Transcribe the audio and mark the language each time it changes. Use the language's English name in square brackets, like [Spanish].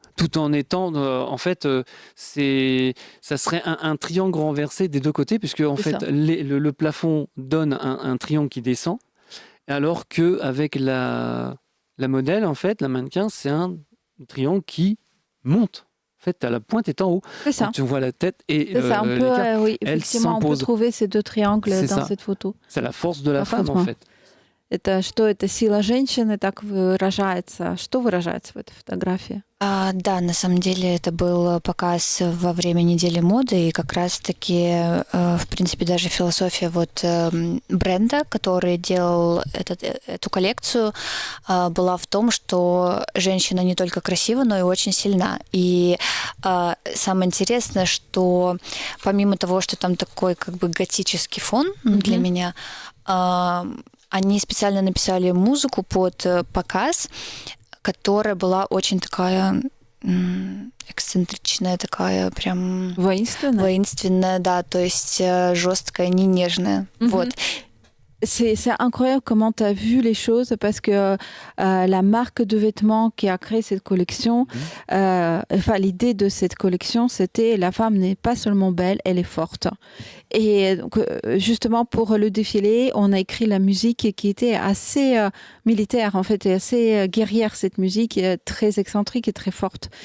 [French] Tout en étant, en fait, ça serait un triangle renversé des deux côtés, puisque en fait, le plafond donne un triangle qui descend, alors qu'avec la modèle, en fait, la mannequin, c'est un triangle qui monte. En fait, la pointe est en haut. C'est ça. Tu vois la tête et c'est ça, effectivement, on peut trouver ces deux triangles dans cette photo. C'est la force de la femme, en fait. [Russian] Это сила женщины так выражается. Что выражается в этой фотографии? Да, на самом деле это был показ во время недели моды, и как раз-таки, в принципе, даже философия бренда, который делал эту коллекцию, была в том, что женщина не только красива, но и очень сильна. И самое интересное, что помимо того, что там такой как бы готический фон для меня, они специально написали музыку под показ, которая была очень такая эксцентричная, такая прям... Воинственная, да, то есть жесткая, не нежная. Вот. [French] C'est incroyable comment tu as vu les choses, parce que la marque de vêtements qui a créé cette collection, l'idée de cette collection, c'était la femme n'est pas seulement belle, elle est forte. Et donc, justement, pour le défilé, on a écrit la musique qui était assez militaire, en fait, et assez guerrière, cette musique, très excentrique et très forte.